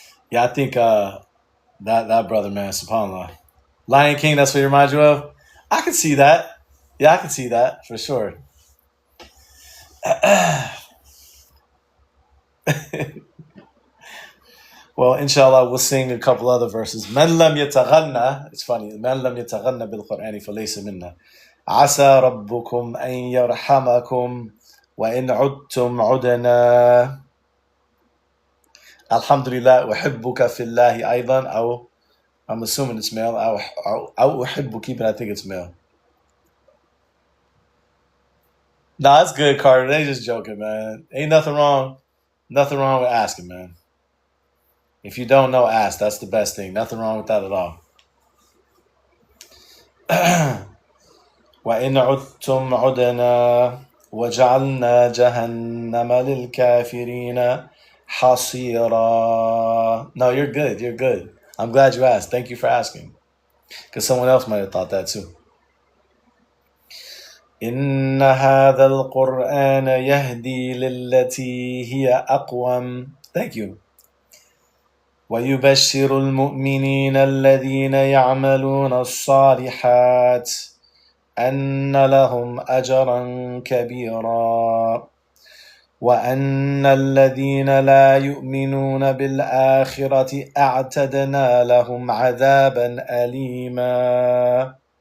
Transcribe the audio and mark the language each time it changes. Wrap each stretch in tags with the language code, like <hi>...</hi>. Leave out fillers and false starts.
<en>Yeah, I think that brother, man, subhanAllah. Lion King, that's what he reminds you of? I can see that. Yeah, I can see that for sure. Well, inshallah, we'll sing a couple other verses.</en> <ar>من لم يتغنى,</ar> <en>it's funny,</en> <ar>من لم يتغنى بالقرآن فليس منا. عسى ربكم أن يرحمكم وإن عدتم عدنا.</ar> <en>Alhamdulillah,</en> <ar>uhibbuka fillahi aydan,</ar> <en>I'm assuming it's male.</en> <ar>أو أحبك,</ar> <en>but I think it's male. Nah, it's good, Carter. They just joking, man. Ain't nothing wrong. Nothing wrong with asking, man. If you don't know, ask. That's the best thing. Nothing wrong with that at all.</en> <ar>وإن عدتم عدنا وجعلنا جهنم للكافرين حصيرا.</ar> <en>No, you're good. You're good. I'm glad you asked. Thank you for asking. Because someone else might have thought that too.</en> <ar>إن هذا القرآن يهدي للتي هي أقوم.</ar> <en>Thank you.</en> <ar>ويبشر المؤمنين الذين يعملون الصالحات أن لهم أجرا كبيرا وأن الذين لا يؤمنون بالآخرة أعتدنا لهم عذابا أليما.</ar>